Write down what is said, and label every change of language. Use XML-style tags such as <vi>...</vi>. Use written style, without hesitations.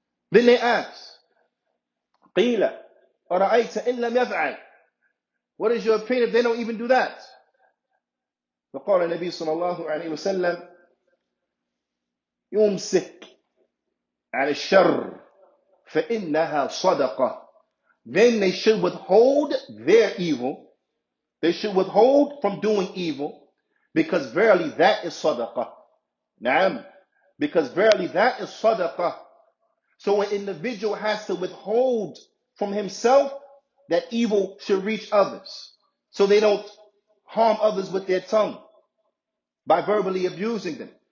<en>Then they ask,</en> <ar>قِيلَ أَرَأَيْتَ إِن لَمْ يَفْعَلْ.</ar> <en>What is your opinion if they don't even do that?</en> <ar>فقال النبي صلى الله عليه وسلم يمسك على الشر فإنها صدقة.</ar> <en>Then they should withhold their evil. They should withhold from doing evil, because verily that is sadaqah. Naam. Because verily that is sadaqah. So an individual has to withhold from himself that evil should reach others, so they don't harm others with their tongue by verbally abusing them.</en>